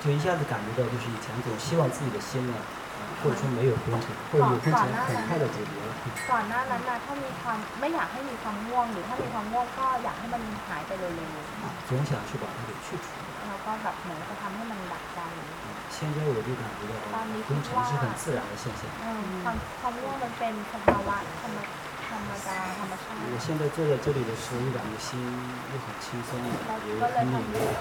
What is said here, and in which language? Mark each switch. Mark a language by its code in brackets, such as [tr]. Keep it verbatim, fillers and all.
[zh] 就一下子感觉到，就是以前总希望自己的心呢，或者说没有昏沉，或者有昏沉很快的解决了。 [th] ก่อนหน้านั้นนะถ้ามีความไม่อยากให้มีความง่วงหรือถ้ามีความง่วงก็อยากให้มันหายไปเร็วๆ [zh] 总想去把它给去除。 [th] แล้วก็แบบเหมือนจะทำให้มันดับไป [zh] 现在我就感觉到昏沉是很自然的现象。 [th] 嗯，ความความง่วงมันเป็นสภาวะธรรมธรรมดาธรรมชาติ [zh] 我现在坐在这里的时候，感觉心又很轻松，也很敏锐。